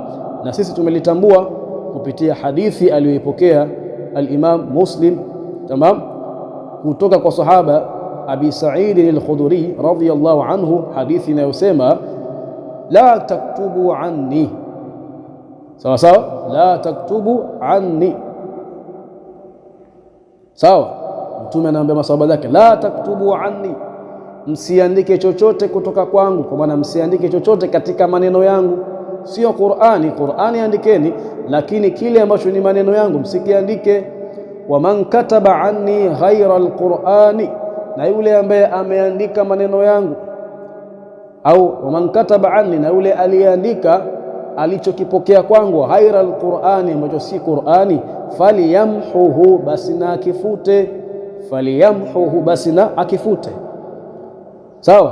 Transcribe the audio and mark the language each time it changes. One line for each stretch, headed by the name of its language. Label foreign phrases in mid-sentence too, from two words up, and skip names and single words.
Swahili: Na sisi tumelitambua kupitia hadithi aliyoipokea al-Imam Muslim, tamam, kutoka kwa sahaba Abi Sa'id al-Khudri
Arabic: radhiyallahu anhu,
Swahili: hadithi inayosema
Arabic: la taktubu anni,
Swahili: sawa sawa,
Arabic: la taktubu anni,
Swahili: sawa. Mtume anaambia masahaba zake
Arabic: la taktubu anni,
Swahili: msiandike chochote kutoka kwangu, kwa maana msiandike chochote katika maneno yangu. Sio Qur'ani andikeni, lakini kile ambacho ni maneno yangu msikiandike.
Arabic: Wa man kataba anni ghaira alqur'ani,
Swahili: na yule ambaye ameandika maneno yangu, au
Arabic: wa man kataba anni,
Swahili: na yule aliyeandika alichokipokea kwangu,
Arabic: ghaira alqur'ani,
Swahili: ambacho si Qur'ani, faliyamhuhu, basi na akifute. Faliyamhuhu, basi na akifute, sawa.